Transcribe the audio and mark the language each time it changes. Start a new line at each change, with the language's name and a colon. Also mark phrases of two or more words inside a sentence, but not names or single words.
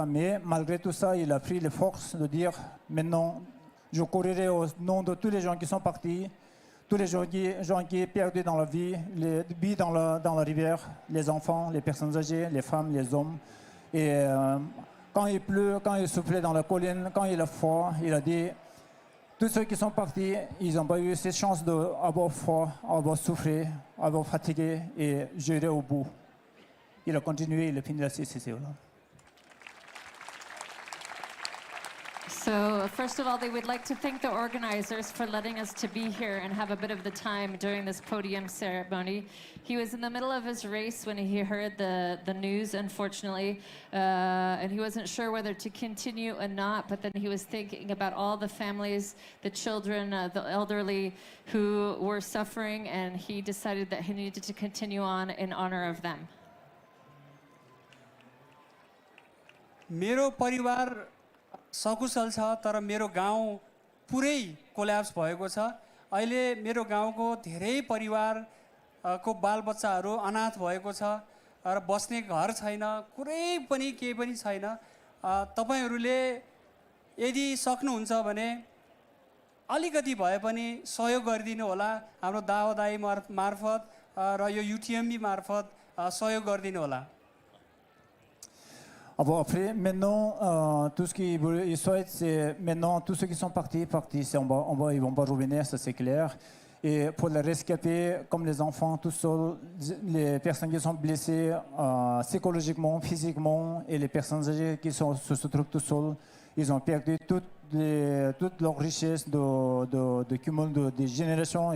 French: Mais malgré tout ça, il a pris les forces de dire, maintenant, je courrai au nom de tous les gens qui sont partis, tous les gens qui sont perdus dans la vie, les vies dans la rivière, les enfants, les personnes âgées, les femmes, les hommes. Et quand il pleut, quand il soufflait dans la colline, quand il a froid, il a dit, tous ceux qui sont partis, ils n'ont pas eu cette chance d'avoir froid, avoir souffert, avoir fatigué et gérer au bout. Il a continué, il a fini la CCC.
English: So first of all, they would like to thank the organizers for letting us to be here and have a bit of the time during this podium ceremony. He was in the middle of his race when he heard the news, unfortunately, and he wasn't sure whether to continue or not, but then he was thinking about all the families, the children, the elderly who were suffering, and he decided that he needed to continue on in honor of them.
Nepali: मेरो परिवार सकुशल छ तर मेरो गाउँ पुरै कोल्याप्स भएको छ। अहिले मेरो गाउँको धेरै परिवारको बालबच्चाहरू अनाथ भएको छ र बस्ने घर छैन, कुनै पनि केही पनि छैन। तपाईहरुले यदि सक्नुहुन्छ भने अलिकति भए पनि सहयोग गरिदिनु होला। हाम्रो दाओदाई मार्फत र यो UTMB मार्फत सहयोग गरिदिनु होला।
French: Après, maintenant, tout ce qu'ils souhaitent, c'est maintenant, tous ceux qui sont partis, ils ne vont pas revenir, ça c'est clair. Et pour les rescapés, comme les enfants tout seuls, les personnes qui sont blessées psychologiquement, physiquement, et les personnes âgées qui se trouvent tout seuls, ils ont perdu toute leur richesse de cumul des générations.